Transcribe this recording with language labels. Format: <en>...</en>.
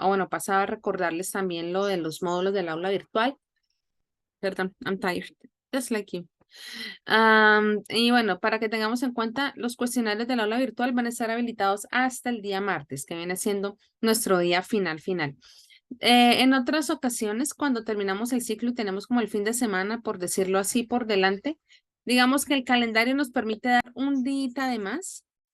<es>Pasaba a recordarles también lo de los módulos del aula virtual.</es> <en>Perdón, I'm tired, just like you.</en> <es>Y bueno, para que tengamos en cuenta, los cuestionarios del aula virtual van a estar habilitados hasta el día martes, que viene siendo nuestro día final. En otras ocasiones, cuando terminamos el ciclo y tenemos como el fin de semana, por decirlo así, por delante, digamos que el calendario nos permite dar un día de más,</es>